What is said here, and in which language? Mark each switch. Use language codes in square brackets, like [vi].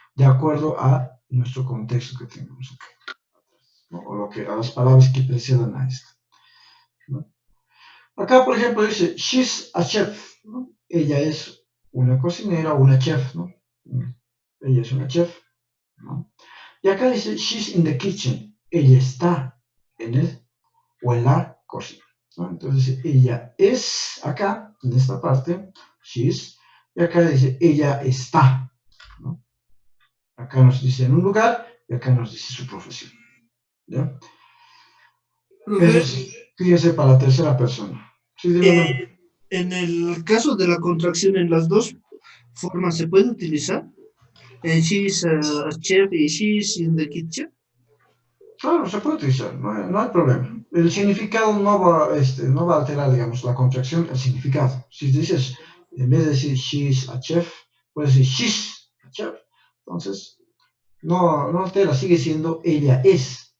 [es] De acuerdo a nuestro contexto que tenemos acá, ¿no? O a las palabras que precedan a esto, ¿no? Acá, por ejemplo, dice, [en] she's a chef, [es] ¿no? Ella es una cocinera o una chef, ¿no? Ella es una chef, ¿no? Y acá dice, [en] she's in the kitchen. [es] Ella está en el o en la cocina, ¿no? Entonces, ella es acá, en esta parte, she's, y acá dice, ella está, ¿no? Acá nos dice en un lugar y acá nos dice su profesión, ¿ya? Eso es, fíjense para la tercera persona. Sí, en el caso de la contracción, en las dos formas se puede utilizar. [en] She's a chef y she's in the kitchen. [es] Claro, se puede utilizar, no hay problema. El significado no va a alterar, digamos, la contracción, el significado. Si dices, en vez de decir [en] she's a chef, [es] puedes decir she's a chef. Entonces, no altera, sigue siendo ella es.